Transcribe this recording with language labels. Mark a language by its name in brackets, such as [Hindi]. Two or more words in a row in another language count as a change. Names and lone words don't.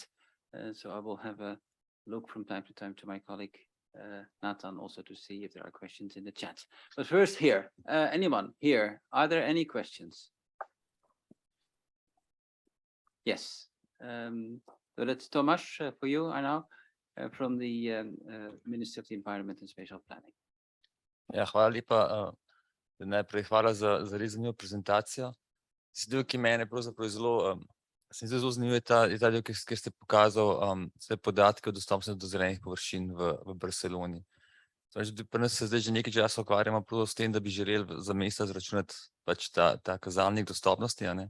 [English] So I will have a look from time to time to my colleague Nathan also to see if there are questions in the chat. But first here, anyone here, are there any questions? Yes. So that's Tomas for you, Arnaud, from the Ministry of the Environment and Spatial Planning. [Slovenian] Ja, hvala lepa. Najprej hvala za res zanimivo prezentacijo. Del, ki mene pravzaprav se mi zelo zanimivo, je ta del, kjer ste pokazali vse podatke o dostopnosti do zelenih površin v Barceloni. Pri nas se zdaj že nekaj časa ukvarjamo prav s tem, da bi želeli za mesta zračunati pač ta kazalnik dostopnosti.